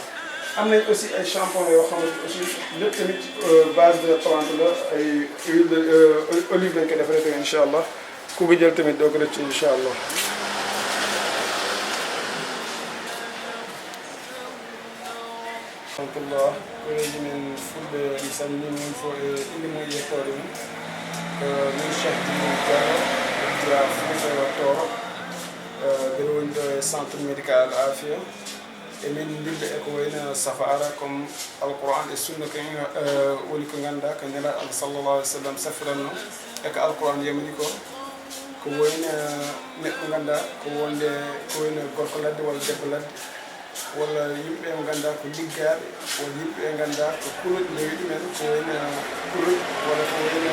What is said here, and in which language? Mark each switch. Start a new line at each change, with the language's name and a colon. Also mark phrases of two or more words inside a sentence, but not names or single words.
Wolof: am nañ aussi ay shampoing yoo xamante ni aussi lépp tamit
French: base de plante
Wolof: la ay
French: huile de olive
Wolof: lañ ko defaree tamit
Arabic: incha allah
Wolof: ku ko jël tamit doo ko rëcc
Arabic: incha allah.
Fula: rahmatullah koreji men fulɓe mi salmini min fo e inde mum yettode mum min cheikh Djibril Diallo jira Fouta Toro mbeɗa woni ɗo e
French: centre médical
Fula: Afia emin dilɓe eko wayno safara comme alquran e sunna kañum woni ko ganduɗa ko nelaɗo Allah
Arabic: sallallah alih w sallam
Fula: safiranno eko alquran yamani ko wayno neɗɗo ganduɗa ko wayno gorko ladde walla debbo ladde walla yimɓe ɓe ganduɗa ko liggaɓe walla yimɓe ɓe ganduɗa ko kuroɗe lewi ɗumen ko wayno kuroɗe walla ko wayno